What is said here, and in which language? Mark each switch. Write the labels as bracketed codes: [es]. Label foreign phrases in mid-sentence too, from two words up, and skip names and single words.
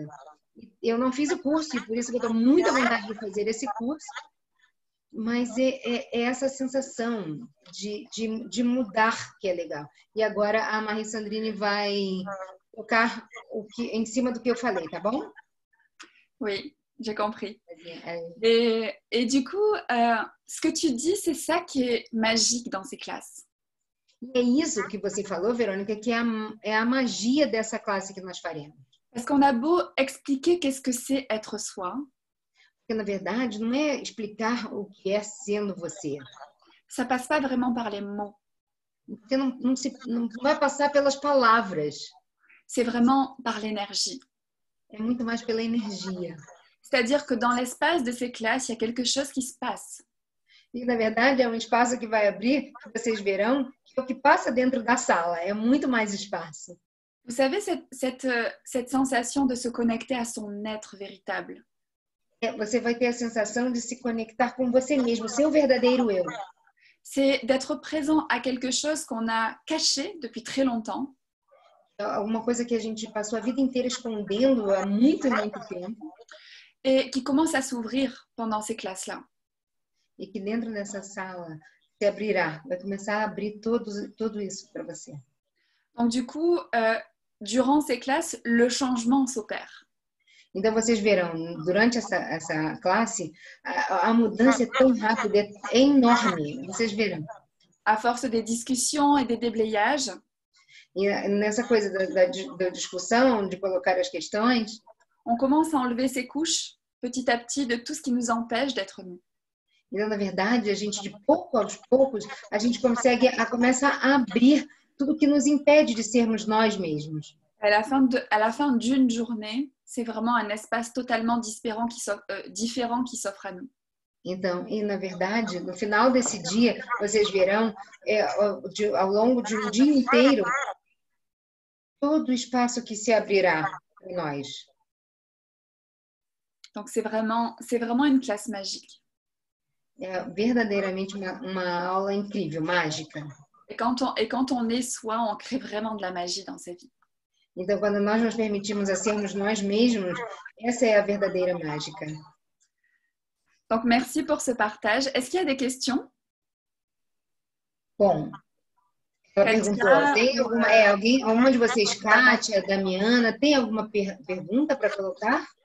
[pt] Eu não fiz o curso, e por isso que eu estou muito à vontade de fazer esse curso, mas é essa sensação de mudar que é legal. E agora a Marie Sandrine vai tocar em cima do que eu falei, tá bom? [fr] Oui, j'ai compris. Et du coup, ce que tu dis, c'est ça qui est magique dans ces classes. [pt] E é isso que você falou, Verônica, que é a magia dessa classe que nós faremos. [fr] Parce qu'on a beau expliquer qu'est-ce que c'est être soi. [pt] Porque, na verdade, não é explicar o que é sendo você. [fr] Ça passe pas vraiment par les mots. [pt] Você não vai passar pelas palavras. [fr] C'est vraiment par l'énergie. [pt] É muito mais pela energia. [fr] C'est-à-dire que dans l'espace de ces classes, il y a quelque chose qui se passe. [pt] E, na verdade, é um espaço que vai abrir, que vocês verão, que é o que passa dentro da sala. É muito mais espaço. [fr] Vous savez, cette sensation de se connecter à son être véritable. [pt] Você vai ter a sensação de se conectar com você mesmo, seu verdadeiro eu. [fr] C'est d'être présent à quelque chose qu'on a caché depuis très longtemps. [pt] Alguma coisa que a gente passou a vida inteira escondendo há muito, muito tempo. [fr] Et qui commence à s'ouvrir pendant ces classes-là. [pt] E que dentro dessa sala se abrirá, vai começar a abrir tudo isso para você. [fr] Donc du coup, durant ces classes, le changement s'opère. [pt] Então vocês verão, durante essa classe, a mudança é tão rápida, é enorme. Vocês verão. [fr] À force des discussions et des déblayages. [pt] E nessa coisa da discussão, de colocar as questões, [fr] on commence à enlever ces couches petit à petit de tout ce qui nous empêche d'être nous. [pt] Então, na verdade, a gente, de pouco aos poucos, a gente começa a abrir tudo que nos impede de sermos nós mesmos. [fr] À la fin d'une journée, c'est vraiment un espace totalement différent qui s'offre à nous. [pt] Então, e na verdade, no final desse dia, vocês verão, ao longo de um dia inteiro, todo o espaço que se abrirá para nós. [fr] Donc, c'est vraiment une classe magique. [pt] É verdadeiramente uma aula incrível, mágica. [fr] Et quand on est soi, on crée vraiment de la magie dans sa vie. [pt] Então, quando nós nos permitimos a sermos nós mesmos, essa é a verdadeira mágica. [fr] Donc, merci pour ce partage. Est-ce qu'il y a des questions? [pt] Bom, ela perguntou, tem alguma de vocês, Kátia, Damiana, tem alguma pergunta para colocar?